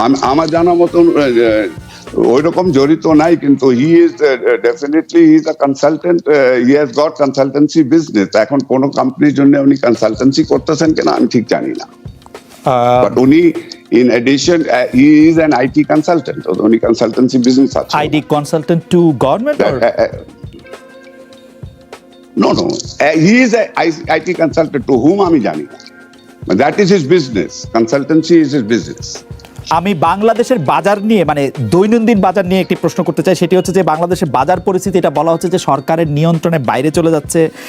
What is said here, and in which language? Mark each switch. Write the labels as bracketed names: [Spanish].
[Bangla] আমার জানা মতন ওই রকম জড়িত নাই, কিন্তু [English] He is definitely he is a consultant, he has got consultancy business. [Bangla] এখন কোন কোম্পানির জন্য উনি কনসালটেন্সি করতেছেন কিনা আমি ঠিক জানি না। [English] But only in addition, he is an IT consultant. So only consultancy business. IT consultant to government or? No. He is a IT consultant to whom [Bangla] আমি জানি না। [English] That is his business. Consultancy is his business. [Bangla] আমি বাংলাদেশের বাজার নিয়ে, মানে দৈনন্দিন বাজার নিয়ে একটি প্রশ্ন করতে চাই। সেটি হচ্ছে যে বাংলাদেশের বাজার পরিস্থিতি, এটা বলা হচ্ছে যে সরকারের নিয়ন্ত্রণের বাইরে চলে যাচ্ছে।